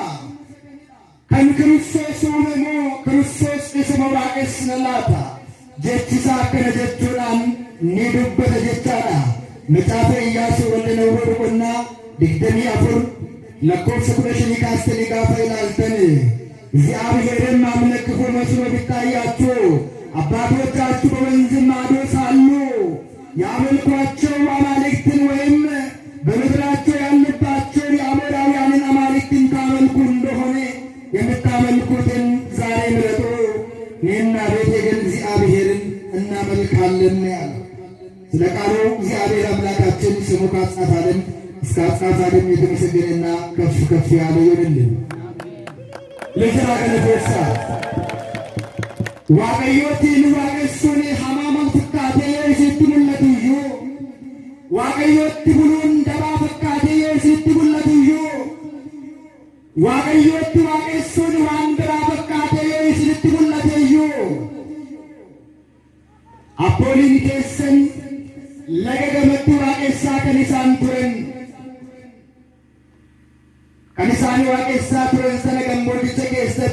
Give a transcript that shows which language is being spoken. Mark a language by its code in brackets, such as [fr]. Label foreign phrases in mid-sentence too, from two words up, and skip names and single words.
[om] Kan Kiristoos uume moo Kiristoos isuma waaqessina laata? Jechisaa akkana jechuudhaan ni dubbata jechaadha. Macaafa Iyyaasuu wanda Nawwee boqonnaa 24 lakkoofsa 15 kaastanii gaafa ilaaltan [am] እግዚአብሔርን ማምለክ ሆኖ መስሎ ቢታያችሁ አባቶቻችሁ በወንዝ ማዶ ሳሉ ያመልኳቸው አማልክትን ወይም በምድራቸው ያሉባቸውን የአሞራውያንን አማልክትን ታመልኩ እንደሆነ የምታመልኩትን ዛሬ ምረጡ፣ እኔና ቤቴ ግን እግዚአብሔርን እናመልካለን ያለ። ስለ ቃሉ እግዚአብሔር አምላካችን ስሙ ከአጽናፈ ዓለም እስከ አጽናፈ ዓለም የተመሰገነና ከፍ ከፍ ያለ ይሁንልን። ለሥራ ገለቴሳ [om] waaqayyootiin waaqessuun hamaama fakkaatee yoo isitti mul'atu iyyuu, waaqayyootti buluun dabaa fakkaatee yoo isitti mul'atu iyyuu, waaqayyootti waaqessuun waan biraa fakkaatee yoo isinitti mul'ate iyyuu, abbooliin keessan laga gamatti waaqessaa kan isaan turan, kan isaan waaqessaa turan sana gammoojjicha keessa